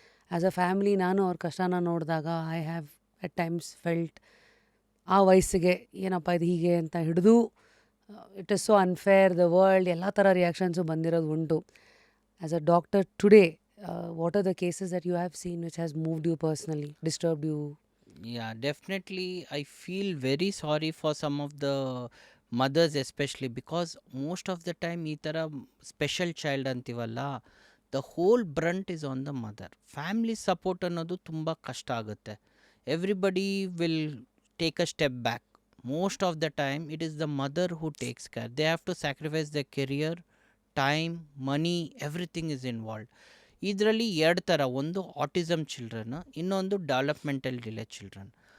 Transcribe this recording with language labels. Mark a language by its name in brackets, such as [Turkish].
[Kannada] As a family ನಾನು ಅವ್ರ ಕಷ್ಟನ ನೋಡಿದಾಗ [English] I have at times felt [Kannada] ಆ ವಯಸ್ಸಿಗೆ ಏನಪ್ಪ ಇದು ಹೀಗೆ ಅಂತ ಹಿಡಿದು [English] it is so unfair the world, [Kannada] ಎಲ್ಲ ಥರ ರಿಯಾಕ್ಷನ್ಸು ಬಂದಿರೋದು ಉಂಟು. [English] As a doctor today, what are the cases that you have seen which has moved you personally, disturbed you? Yeah, definitely. I feel very sorry for some of the mothers especially, because most of the time [Kannada] ಈ ಥರ special child ಅಂತೀವಲ್ಲ, [English] The whole brunt is on the mother. [Kannada] Family support ಅನ್ನೋದು ತುಂಬ ಕಷ್ಟ ಆಗುತ್ತೆ. [English] Everybody will take a step back. Most of the time it is the mother who takes care. They have to sacrifice the career, time, money, everything is involved. [Kannada] ಇದರಲ್ಲಿ 2 ಥರ, ಒಂದು autism children, ಇನ್ನೊಂದು developmental delay children.